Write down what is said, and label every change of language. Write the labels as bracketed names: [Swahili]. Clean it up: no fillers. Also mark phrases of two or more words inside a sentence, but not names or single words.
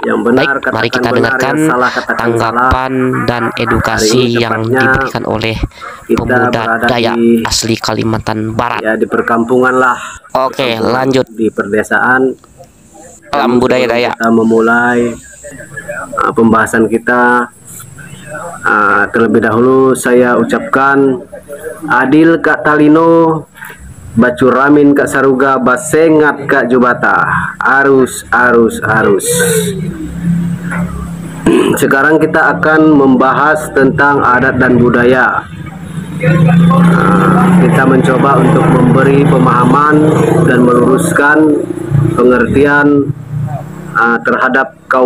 [Indonesian] Baik, mari kita dengarkan tanggapan dan edukasi yang diberikan oleh pemuda Dayak asli Kalimantan Barat. Ya, di perkampungan lah. Oke, lanjut di perdesaan. dalam budaya Dayak. Kita memulai pembahasan kita. Terlebih dahulu saya ucapkan [Kendayan] adil Kak Talino, Bacuramin Kak Saruga, Basengat Kak Jubata. [Indonesian] Arus. Sekarang kita akan membahas tentang adat dan budaya. Kita mencoba untuk memberi pemahaman dan meluruskan pengertian terhadap kaum